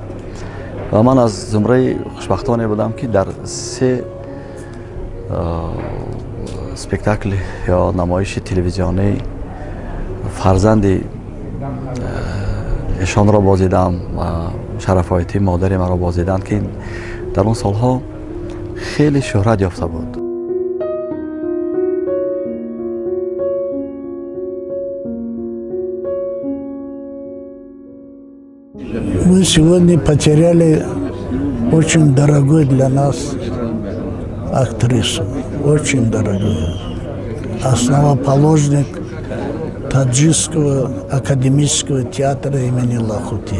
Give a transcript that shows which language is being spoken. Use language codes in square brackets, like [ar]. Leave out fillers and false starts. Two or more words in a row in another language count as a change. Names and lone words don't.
[tg] ва ман аз зумраи хушбахтоне будам, ки дар 3 спектакл ё намоиши телевизионӣ фарзанди эшонро бозидам ва Мушарраф Оятӣ модари маро бозиданд, ки дар он солҳо хеле шӯҳрат ёфта буд. [ru] Мы сегодня потеряли очень дорогой для нас актрису, очень дорогую, основоположник Таджикского академического театра имени Лахути.